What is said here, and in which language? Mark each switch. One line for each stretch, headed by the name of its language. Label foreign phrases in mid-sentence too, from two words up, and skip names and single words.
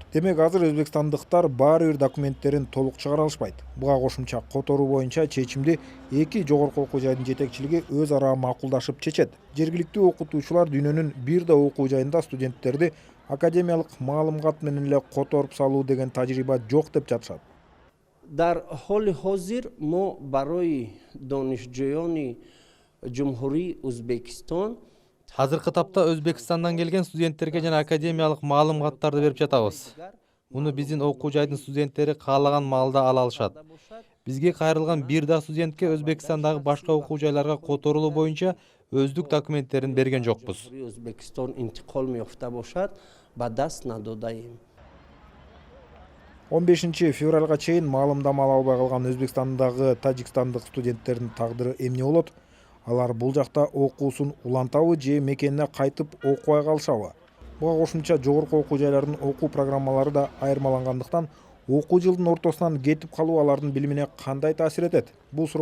Kyrgyz: Демек азыр өзбекстандыктар баары бир документтерин толук чыгара алышпайт. Буга кошумча которуу боюнча чечимди эки жогорку окуу жайдын жетекчилиги өз ара макулдашып чечет. Жергиликтүү окутуучулар дүйнөнүн бир да окуу жайында студенттерди академиялык маалымат менен эле которуп салуу деген тажрыйба жок деп жатышат.
Tajik: Дар ҳоли ҳозир мо барои донишҷӯёни ҷумҳурии Узбекистон
Kyrgyz: Азыркы тапта Өзбекстандан келген студенттерге жана академиялык маалыматтарды берип жатабыз. Муну биздин окуу жайдын студенттери каалаган маалда ала алышат. Бизге кайрылган бир да студентке Өзбекстандагы башка окуу жайларга которулуу боюнча өздүк документтерин берген жокпуз.
Tajik: Өзбекистон интиқол меёфта бошад, ба даст надодаем.
Kyrgyz: 15 февралга чейин маалымдама ала албай калган Өзбекстандагы тажикстандык студенттердин тагдыры эмне болот? Алар бул жакта окуусун улантабы же мекенине кайтып окубай калышабы? Буга кошумча жогорку окуу жайлардын окуу программалары да айырмалангандыктан окуу жылдын ортосунан кетип калуу алардын билимине кандай таасир этет?